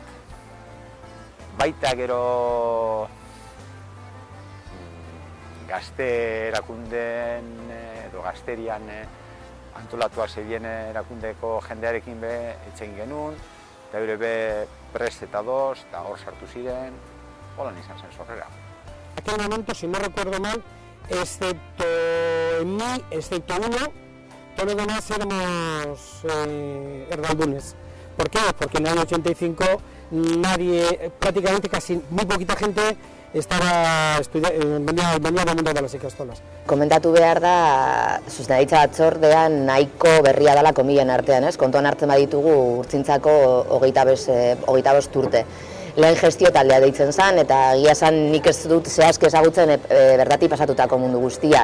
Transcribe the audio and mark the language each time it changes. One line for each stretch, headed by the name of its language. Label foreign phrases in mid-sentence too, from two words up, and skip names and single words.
Basque: Baita gero gazte erakundeen edo gazterian antolatua zebien erakundeko jendearekin hitz egin genuen, eta be prest eta dos, eta hor sartu ziren, holan izan zen sorrera.
Spanish: En aquel momento, si no recuerdo mal, excepto en mí, excepto uno, todos los demás éramos erdaldunes. ¿Por qué? Porque en el año 85 nadie, prácticamente casi muy poquita gente venía al mundo de las ikastolas.
Basque: Komentatu behar da, zuzendaritza batzordean nahiko berria dela komilen artean, ez? Kontuan hartzen baditugu Urtxintzako 25 urte. Lehen gestio taldea deitzen zen, eta egia zen nik ez dut zehazki ezagutzen bertatik pasatutako mundu guztia.